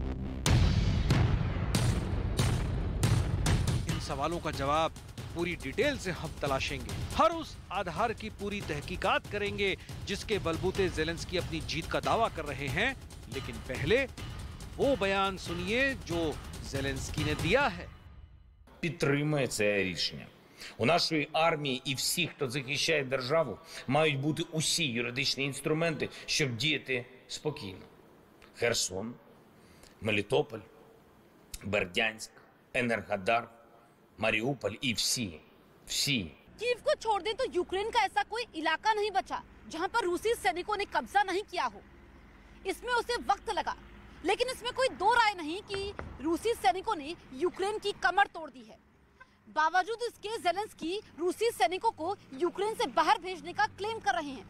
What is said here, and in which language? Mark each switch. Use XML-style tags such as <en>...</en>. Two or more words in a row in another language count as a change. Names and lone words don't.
<hi>इन सवालों का जवाब पूरी डिटेल से हम तलाशेंगे। हर उस आधार की पूरी तहकीकात करेंगे जिसके बलबूते ज़ेलेंस्की अपनी जीत का दावा कर रहे हैं। लेकिन पहले वो बयान सुनिए जो ज़ेलेंस्की ने दिया है।</hi> <uk>Підтримує це рішення. У нашої армії і всіх, хто захищає державу, мають бути усі юридичні інструменти, щоб діяти спокійно. Херсон, Мелітополь, Бердянськ, Енергодар, Маріуполь і всі.</uk> <hi>कीव को छोड़ दें तो यूक्रेन का ऐसा कोई इलाका नहीं बचा जहां पर रूसी सैनिकों ने कब्जा नहीं किया हो। इसमें उसे वक्त लगा, लेकिन इसमें कोई दो राय नहीं कि रूसी सैनिकों ने यूक्रेन की कमर तोड़ दी है। बावजूद इसके ज़ेलेंस्की रूसी सैनिकों को यूक्रेन से बाहर भेजने का क्लेम कर रहे हैं।</hi>